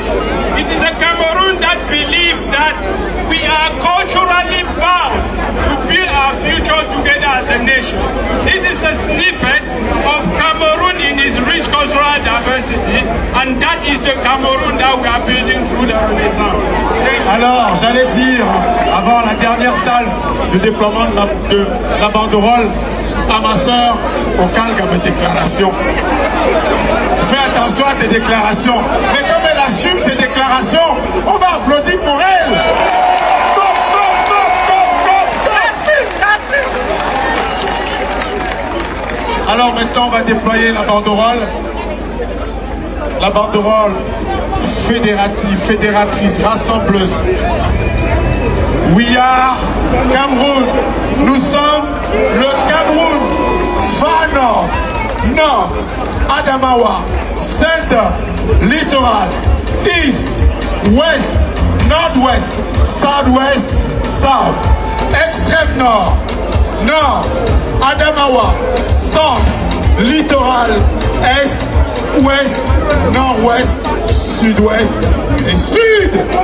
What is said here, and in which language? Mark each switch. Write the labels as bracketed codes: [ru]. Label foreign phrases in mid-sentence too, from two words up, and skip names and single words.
[en] It is a Cameroon that believes that we are culturally bound to build our future together as a nation. This is a snippet of Cameroon in its rich cultural diversity, and that is the Cameroon that we are building through the Renaissance. [fr] Alors, j'allais dire, avant la dernière salve de déploiement de la banderole, à ma soeur, au calme à mes déclarations. Fais attention à tes déclarations. Mais comme elle assume ses déclarations, on va applaudir pour elle. Alors maintenant, on va déployer la banderole. La banderole fédératrice, rassembleuse. [en] We are Cameroun. [fr] Nous sommes le Cameroun. [en] Far North, North, Adamawa, Center, Littoral, East, West, Northwest, Southwest, South, [fr] Extrême Nord, Nord, Adamawa, Centre, Littoral, Est, Ouest, Nord-Ouest, Sud-Ouest et Sud.